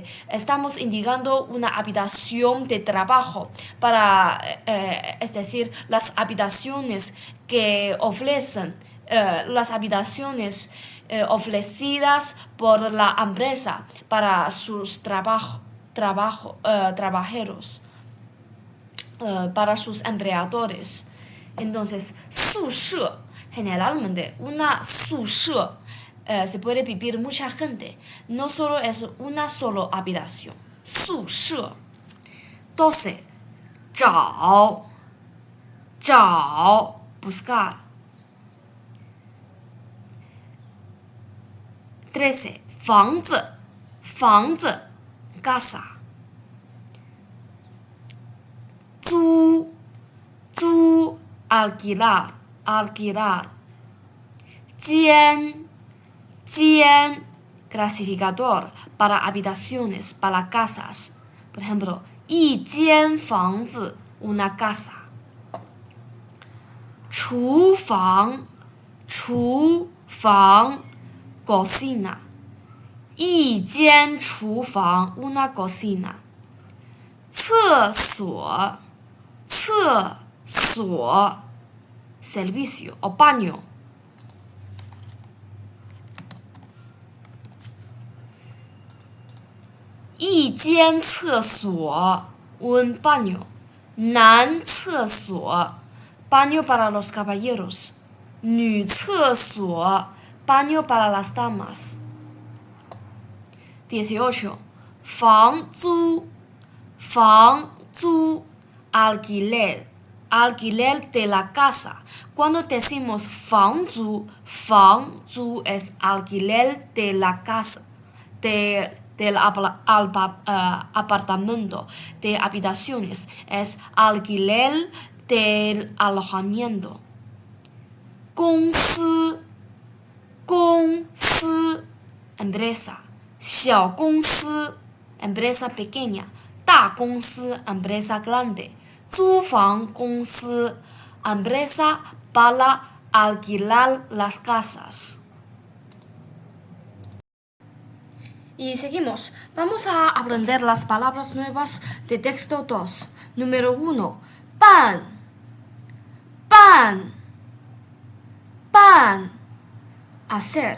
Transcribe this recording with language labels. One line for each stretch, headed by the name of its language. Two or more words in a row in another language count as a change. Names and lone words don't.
Spanish: Estamos indicando una habitación de trabajo para, es decir, las habitaciones que ofrecen, las habitaciones ofrecidas por la empresa para sus trabajadores, para sus empleadores. Entonces, 宿舍 generalmente una 宿舍 se puede vivir mucha gente, no solo es una sola habitación. 宿舍 12. 找 buscar. 13. 房子 casa. 租 alquilar. 间 clasificador para habitaciones, para casas. Por ejemplo,
Chinese: 一间房子
Spanish: una casa. 厨房 cocina.
Chinese: 一间厨房
Spanish: una cocina. 厕所 servicio o baño.
Chinese: 一间厕所
Spanish: un baño.
Chinese: 男厕所
Spanish: baño para los caballeros.
Chinese: 女厕所
Spanish: baño para las damas. 18. 房租 alquiler de la casa. Cuando decimos 房租 es alquiler de la casa, del apartamento, de habitaciones, es alquiler del alojamiento. 公司 empresa.
Chinese: 小公司
Spanish: empresa pequeña.
Chinese: 大公司
Spanish: empresa grande.
Chinese: 租房公司
Spanish: empresa para alquilar las casas. Y seguimos. Vamos a aprender las palabras nuevas de texto 2. Número 1. Pan. Hacer.